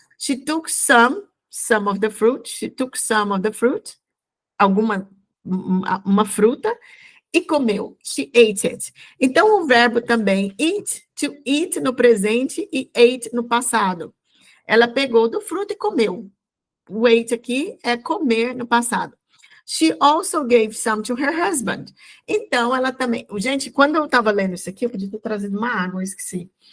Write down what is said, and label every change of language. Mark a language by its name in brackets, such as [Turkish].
[English] She took some of the fruit. She took some of the fruit. [Portuguese] Uma fruta. E comeu. [English] She ate it. [Portuguese] Então, o verbo também eat, to eat no presente e ate no passado. Ela pegou do fruto e comeu. O ate aqui é comer no passado. [English] She also gave some to her husband. [Portuguese] Então, ela também... Gente, quando eu estava lendo isso aqui, eu podia ter trazido uma água, eu esqueci.